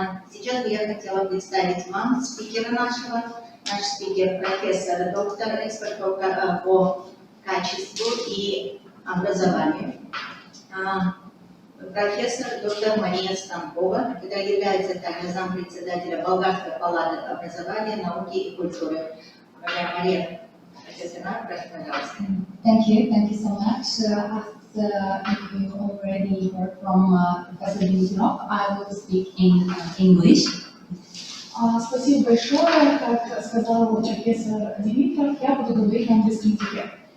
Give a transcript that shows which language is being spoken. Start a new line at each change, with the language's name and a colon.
Russian: Сейчас я хотела представить вам спикера нашего. Наш спикер профессор, доктор, эксперт по качеству и образованию. Профессор доктор Мария Станкова, которая является также зампредседателя Болгарской палаты образования, науки и культуры. Мария, профессор, прошу, пожалуйста.
English: Thank you so much. As you already heard from Professor Dimitrov, I will speak in English.
Russian: Спасибо большое. Как сказал профессор Димитров, я буду говорить на английском языке.